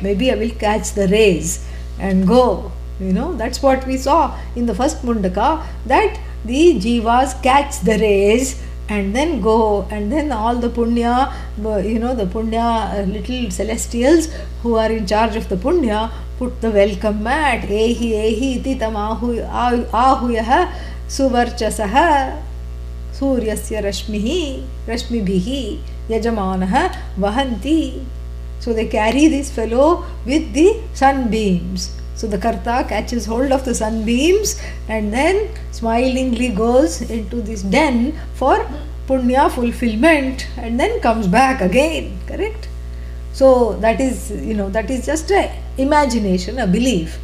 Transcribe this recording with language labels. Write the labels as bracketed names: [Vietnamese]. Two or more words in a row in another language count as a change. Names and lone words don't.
[English] Maybe I will catch the rays and go. That's what we saw in the first Mundaka, that the jivas catch the rays and then go, and then all the punya, the punya little celestials who are in charge of the punya put the welcome mat. [Sanskrit] Ehi ehi iti tam ahuyah suvarchasaha suryasya rashmibhihi yajamanah vahanti. [English] So they carry this fellow with the sunbeams. So the karta catches hold of the sunbeams and then smilingly goes into this den for punya fulfillment and then comes back again, correct? So that is, that is just a imagination, a belief.